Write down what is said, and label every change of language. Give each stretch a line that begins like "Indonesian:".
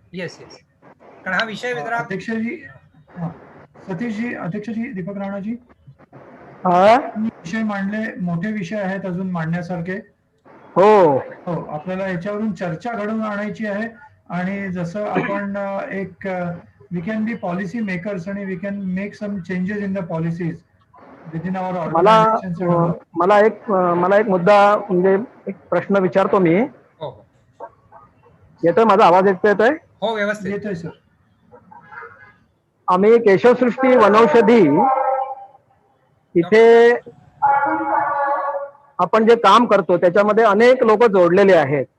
English: yes yes,
Marathi: कारण हा विषय अध्यक्षजी, सतीशजी, अध्यक्षजी, दीपक राणाजी, विषय मांडले, मोठे विषय आहेत अजून मांडण्यासारखे. हो हो, आपल्याला याच्यावरून चर्चा घडवून आणायची आहे. आणि जसं आपण एक
English: we can be policy makers and we can make some changes in the policies within our organizations and all.
Marathi: मला एक मुद्दा म्हणजे एक प्रश्न विचारतो मी. हो हो येतोय माझा आवाज येतोय? हो व्यवस्थित येतोय सर. आम्ही केशवसृष्टी वनौषधी इथे आपण जे काम करतो त्याच्यामध्ये अनेक लोक जोडलेले आहेत.